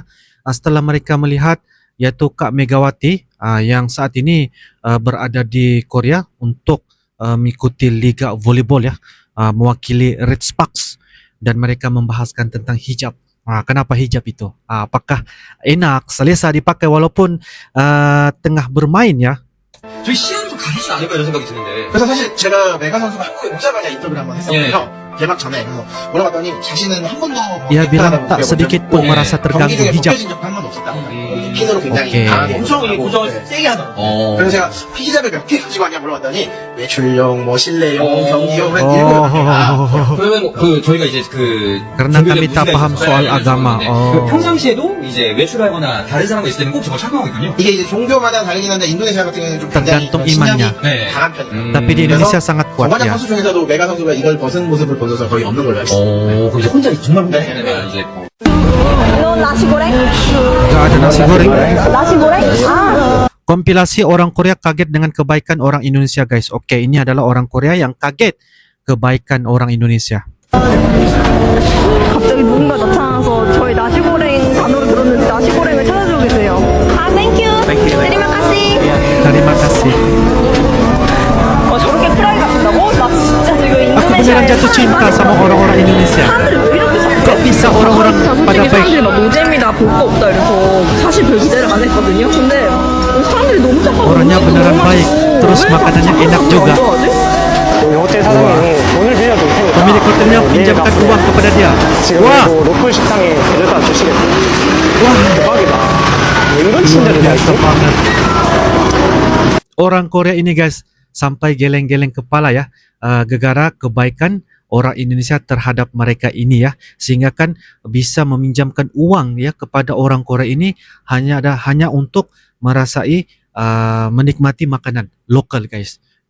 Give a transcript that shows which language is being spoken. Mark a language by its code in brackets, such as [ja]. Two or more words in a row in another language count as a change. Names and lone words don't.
[id] Setelah mereka melihat yaitu Kak Megawati yang saat ini berada di Korea untuk mengikuti liga volleyball ya, mewakili Red Sparks, dan mereka membahaskan tentang hijab. Kenapa hijab itu? Apakah enak, selesa dipakai walaupun tengah bermain ya? [ko] 저희 시간도 가리지 않을까 이런 생각이 드는데. 그래서 사실 제가 메가 선수가 한국에 오자마자 인터뷰를 한번 했었거든요. 개막 전에 그래서 물어봤더니 자신은 한 번도 [id] Dia bilang tak sedikit pun merasa terganggu hijab. [ko] 벗겨진 적한 번도 없었다. 핀으로 굉장히 오케이. 강하게 엄청 이 고정을 세게 하더라고요. 그래서 제가 히잡을 몇 개 가지고 왔냐 물어봤더니 외출용, 뭐 실내용, 경기용 한 7개. 그러면 저희가 이제 [id] Karena kami tak paham soal agama. [ko] 평상시에도 이제 외출하거나 다른 사람과 있을 때는 꼭 저걸 착용하거든요. 이게 이제 종교마다 다르긴 한데 인도네시아 같은 경우는 좀 굉장히 Tergantung 신념이 imannya. 강한 편이에요. [id] Tapi di Indonesia sangat kuat 정관장 ya. [ko] 선수 중에서도 메가 선수가 이걸 벗은 모습을 본 선수가 거의 없는 걸로 알고 있어요. 그럼 이제 혼자 정말 혼자 네. 있는 이제 [id] nasi goreng? Gak ada nasi goreng. Nasi goreng? Kompilasi orang Korea kaget dengan kebaikan orang Indonesia guys. Oke, ini adalah orang Korea yang kaget kebaikan orang Indonesia. [ko] 갑자기 누군가 나타나서 저희 나시고랭 단어를 들었는데 나시고랭을 찾아주고 계세요. 땡큐. [id] Terima kasih. Terima kasih. [ko] 저렇게 프라이가 된다고? 나 진짜 지금 [id] Aku beneran jatuh cinta sama orang-orang Indonesia. [ko] 사람들이 왜 이렇게 잘해? [id] Kok bisa orang-orang pada [ko] 솔직히 사람들이 baik? 막 노잼이다 볼 거 없다 이래서 사실 별 기대를 안 했거든요. 근데 사람들이 너무 착하고 [id] Orangnya beneran baik. Terus makanannya enak juga. [ko] 호텔 사장님이 돈을 빌려도 [id] Pemilik hotelnya pinjamkan uang kepada dia. [ko] 지금 Wah, 로컬 식당에 데려다 주시겠다. wah, 대박이다. 이런 친절이 다 biasa 있어? banget. [id] Orang Korea ini guys sampai geleng-geleng kepala ya, gegara kebaikan orang Indonesia terhadap mereka ini ya, sehingga kan bisa meminjamkan uang ya kepada orang Korea ini hanya untuk merasai menikmati makanan lokal guys.